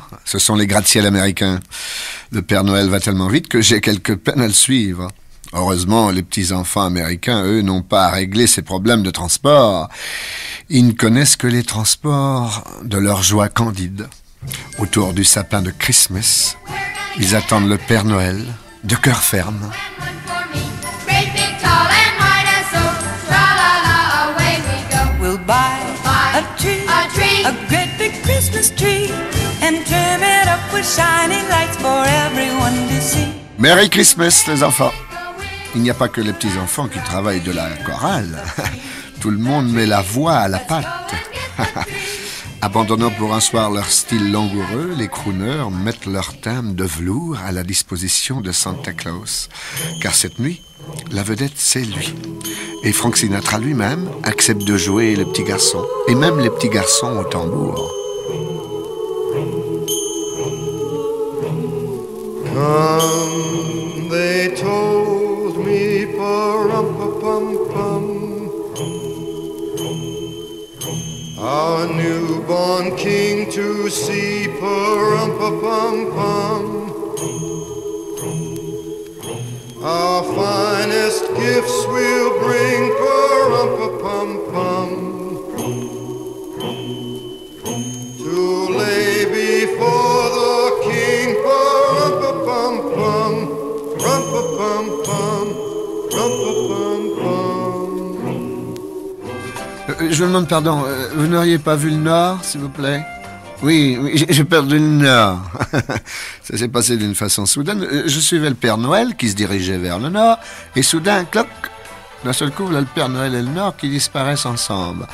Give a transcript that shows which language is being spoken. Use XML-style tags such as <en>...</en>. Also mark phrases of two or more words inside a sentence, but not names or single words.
<fr>Ce sont les gratte-ciel américains. Le Père Noël va tellement vite que j'ai quelque peine à le suivre. Heureusement, les petits-enfants américains, eux, n'ont pas à régler ces problèmes de transport. Ils ne connaissent que les transports de leur joie candide. Autour du sapin de Christmas, ils attendent le Père Noël de cœur ferme.</fr> <en>A great big Christmas tree and trim it up with shining lights for everyone to see. Merry Christmas,</en> <fr>les enfants. Il n'y a pas que les petits-enfants qui travaillent de la chorale. Tout le monde met la voix à la pâte. Abandonnant pour un soir leur style langoureux, les crooners mettent leur thème de velours à la disposition de Santa Claus. Car cette nuit, la vedette, c'est lui. Et Frank Sinatra lui-même accepte de jouer le petit garçon. Et même les petits garçons au tambour.</fr> <en>Come, they told me, pa-rum-pa-pum-pum, our newborn king to see, pa-rum-pa-pum-pum. Our finest gifts we'll bring, pa-rum-pa-pum-pum, to lay before the king, pa-rum-pa-pum-pum, rum-pa-pum-pum, rum-pa-pum-pum.</en> <fr>Je vous demande pardon, vous n'auriez pas vu le Nord, s'il vous plaît? Oui, j'ai perdu le Nord. Ça s'est passé d'une façon soudaine. Je suivais le Père Noël qui se dirigeait vers le Nord, et soudain, cloc, d'un seul coup, là, le Père Noël et le Nord qui disparaissent ensemble.</fr>